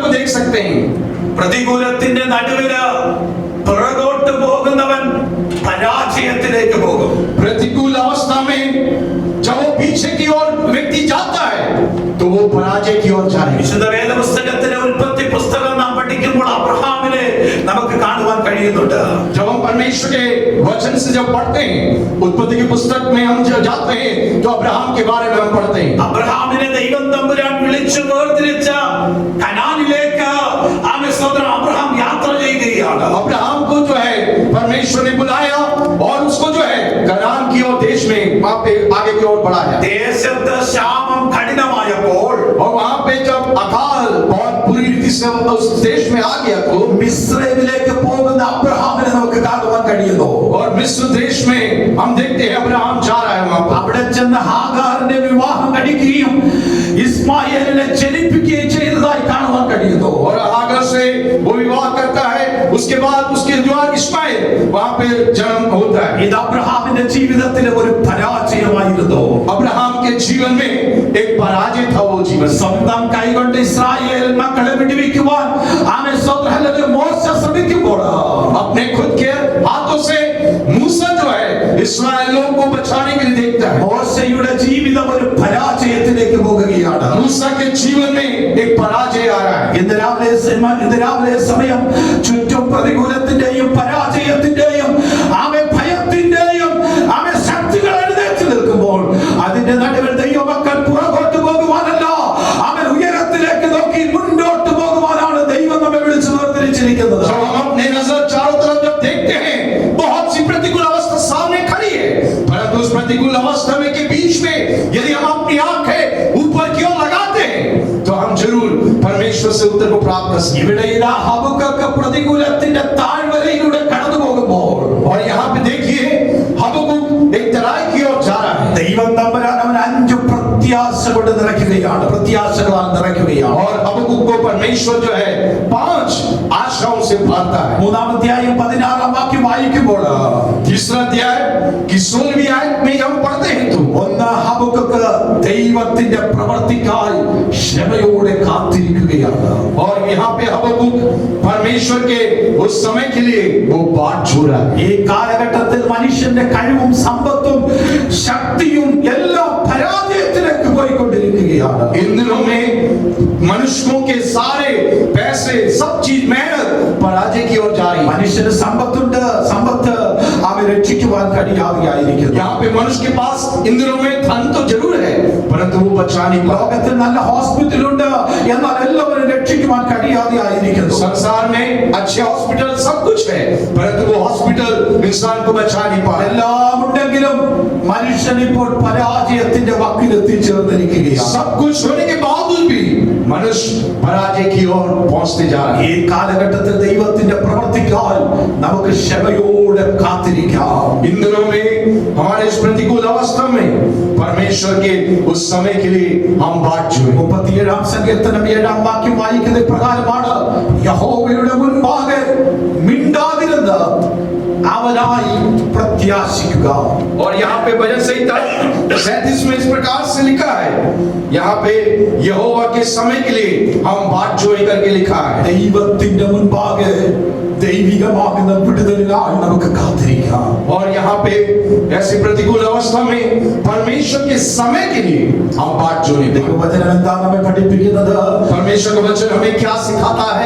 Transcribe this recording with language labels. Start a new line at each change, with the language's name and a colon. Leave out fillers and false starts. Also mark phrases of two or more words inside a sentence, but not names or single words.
Hindi: सकते हैं।
Malayalam: പ്രതികൂലത്തിന്റെ നടുവില് പുറകോട്ട് പോകുന്നവൻ പരാജയത്തിലേക്ക് പോകും.
Hindi: प्रतिकूल अवस्था में जब वो पीछे की ओर व्यक्ति जाता है तो वो पराजय की ओर जाएगा।
Malayalam: വിശുദ്ധ വേദപുസ്തകത്തിലെ ഉൽപ്പത്തി പുസ്തകം നാം പഠിക്കുമ്പോൾ അബ്രഹാമിനെ നമുക്ക് കാണുവാൻ കഴിയുന്നുണ്ട്.
Hindi: जब हम परमेश्वर के वचन से जब पढ़ते हैं, उत्पत्ति की पुस्तक में हम जब जाते हैं तो अब्राहम के बारे में हम पढ़ते हैं।
Malayalam: അബ്രഹാമിനെ ദൈവം തമ്പുരാൻ വിളിച്ചു വേർതിരിച്ച കനാനിലേക്ക് അബ്രഹാം യാത്ര ചെയ്യുകയാണ്.
Hindi: अब्राहम को जो है परमेश्वर ने बुलाया और उसको जो है कनान की ओर देश में वहां पे आगे की ओर बढ़ाया।
Malayalam: ദേശത്ത് ക്ഷാമം കഠിനമായപ്പോൾ
Hindi: और वहां पे जब अकाल बहुत बुरी रीति से उस देश में आ गया तो
Malayalam: മിസ്രൈമിലേക്ക് പോകുന്ന അബ്രഹാമിനെ നമുക്ക് കാണുവാൻ കഴിയുന്നു.
Hindi: और मिस्र देश में हम देखते हैं अब्राहम जा रहा है वहां पर।
Malayalam: അവിടെ ചെന്ന് ഹാഗാറിനെ വിവാഹം കഴിക്കുകയും ഇസ്മായേലിനെ ജനിപ്പിക്കുകയും ചെയ്തതായി കാണുവാൻ കഴിയുന്നു.
Hindi: और हागर से वो विवाह करता है, उसके बाद उसके जवान इस्माइल वहां पे जन्म होता है।
Malayalam: ഇത് അബ്രഹാമിന്റെ ജീവിതത്തിലെ ഒരു പരാജയമായിരുന്നു.
Hindi: अब्राहम के जीवन में एक पराजय था वो जीवन।
Malayalam: സ്വന്തം കൈകൊണ്ട് ഇസ്രായേൽ മക്കളെ വിടുവിക്കുവാൻ മോശ ശ്രമിക്കുമ്പോൾ
Hindi: अपने खुद के हाथों से मूसा जो है इस्राएलियों को बचाने के लिए देखता है।
Malayalam: മോശയുടെ ജീവിതം ഒരു പരാജയത്തിലേക്ക് പോകുകയാണ്.
Hindi: मूसा के जीवन में एक पराजय आ रहा है।
Malayalam: ഇന്ന് രാവിലെ സമയം ചുറ്റും പ്രതികൂലത്തിന്റെയും പരാജയത്തിന്റെയും ഭയത്തിന്റെയും ശക്തികൾ എഴുന്നേറ്റ് നിൽക്കുമ്പോൾ അതിന്റെ നടുവിൽ ദൈവമക്കൾ പുറകോട്ട് പോകുവാനല്ല, ഉയരത്തിലേക്ക് നോക്കി മുന്നോട്ട് പോകുവാനാണ് ദൈവം നമ്മെ വിളിച്ചു വേർതിരിച്ചിരിക്കുന്നത്.
Hindi: जब हम अपने नजर चारों तरफ जब देखते हैं बहुत सी प्रतिकूल अवस्था सामने खड़ी है, परंतु उस प्रतिकूल अवस्था में के बीच में यदि हम अपनी आंखें ऊपर की ओर लगाते हैं तो हम जरूर परमेश्वर से उत्तर को प्राप्त कर सकते हैं।
Malayalam: ഇവിടെ ഇതാ ഹബക്കൂക്ക് പ്രതികൂലത്തിന്റെ താഴ്വരയിലൂടെ കടന്നു പോകുമ്പോൾ
Hindi: और यहाँ पे देखिए हबक्कूक एक तराई की ओर जा रहा है।
Malayalam: ദൈവം തമ്പുരാൻ അവൻ 5 പ്രത്യാശ കൊണ്ട് നിറയ്ക്കുകയാണ്, പ്രത്യാശകളാൽ നിറയ്ക്കുകയാണ്.
Hindi: और हबक्कूक को परमेश्वर जो है 5 आशाओं से भरता है।
Malayalam: 3-ാം അധ്യായം 16-ാം വാക്യം വായിക്കുമ്പോൾ
Hindi: तीसरा अध्याय की 16वीं आयत में हम पढ़ते हैं तो
Malayalam: ഹബക്കൂക്ക് ദൈവത്തിന്റെ പ്രവൃത്തിക്കായി ക്ഷമയോടെ കാത്തിരിക്കുകയാണ്.
Hindi: और यहाँ पे हबक्कूक परमेश्वर के उस समय के लिए वो बाट जो रहा है।
Malayalam: ഈ കാലഘട്ടത്തിൽ മനുഷ്യന്റെ കഴിവും സമ്പത്തും ശക്തിയും എല്ലാം പരാജയത്തിലേക്ക് പോയിക്കൊണ്ടിരിക്കുകയാണ്.
Hindi: इन दिनों में मनुष्यों के सारे पैसे सब चीज मेहनत पराजय की ओर जा रही है।
Malayalam: മനുഷ്യന് സമ്പത്തുണ്ട്, സമ്പത്ത് അവൻ രക്ഷിക്കുവാൻ കഴിയാതെയായിരിക്കുന്നു.
Hindi: यहाँ पे मनुष्य के पास इन दिनों में धन तो जरूर है परंतु वो बचा नहीं पा।
Malayalam: ലോകത്തിൽ നല്ല ഹോസ്പിറ്റലുണ്ട്, എന്നാൽ എല്ലാവരും രക്ഷിക്കുവാൻ കഴിയാതെയായിരിക്കുന്നു.
Hindi: संसार में अच्छे हॉस्पिटल सब कुछ है परंतु वो हॉस्पिटल इंसान को बचा नहीं पा।
Malayalam: എല്ലാം ഉണ്ടെങ്കിലും മനുഷ്യൻ ഇപ്പോൾ പരാജയത്തിന്റെ വക്കിൽ എത്തിച്ചേർന്നിരിക്കുകയാണ്.
Hindi: सब कुछ होने के बावजूद भी मनुष्य पराजय की ओर पहुंचते जा रहा है।
Malayalam: ഈ കാലഘട്ടത്തിൽ ദൈവത്തിന്റെ പ്രവൃത്തിക്കായി നമുക്ക് ക്ഷമയോടെ കാത്തിരിക്കാം.
Hindi: इन दिनों में हमारे इस प्रतिकूल अवस्था में परमेश्वर के उस समय के लिए हम बाट जोड़े।
Malayalam: 37-ാം സങ്കീർത്തനം 7-ാം വാക്യം വായിക്കുന്ന പ്രകാരമാണ്, യഹോവയുടെ മുൻപാകെ മിണ്ടാതിരുന്ന് അവനായി പ്രത്യാശിക്കുക.
Hindi: और यहाँ पे भजन संहिता 37 में इस प्रकार से लिखा है, यहाँ पे यहोवा के समय के लिए हम बाट जोड़े करके लिखा है।
Malayalam: ദൈവത്തിന്റെ മുൻപാകെ ദൈവികമാകുന്ന വിടുതലിനായി നമുക്ക് കാത്തിരിക്കാം.
Hindi: और यहाँ पे ऐसी प्रतिकूल अवस्था में परमेश्वर के समय के लिए हम बाट जोड़े।
Malayalam: ദൈവവചനം എന്താ നമ്മെ പഠിപ്പിക്കുന്നത്?
Hindi: परमेश्वर का वचन हमें क्या सिखाता है?